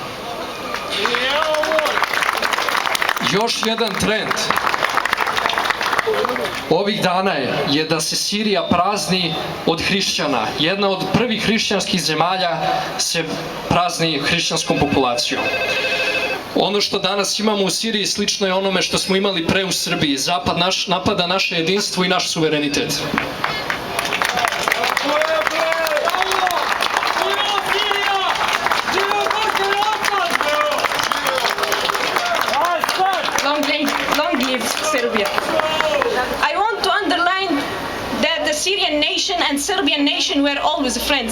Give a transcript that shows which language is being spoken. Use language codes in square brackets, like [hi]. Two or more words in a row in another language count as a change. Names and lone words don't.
[sr] Još jedan trend ovih dana je da se Sirija prazni od hrišćana. Jedna od prvih hrišćanskih zemalja se prazni hrišćanskom populacijom. Ono što danas imamo u Siriji slično je onome što smo imali pre u Srbiji. Zapad napada naše jedinstvo i naš suverenitet. [en] Long live Serbia. I want to underline that the Syrian nation and Serbian nation were always friends.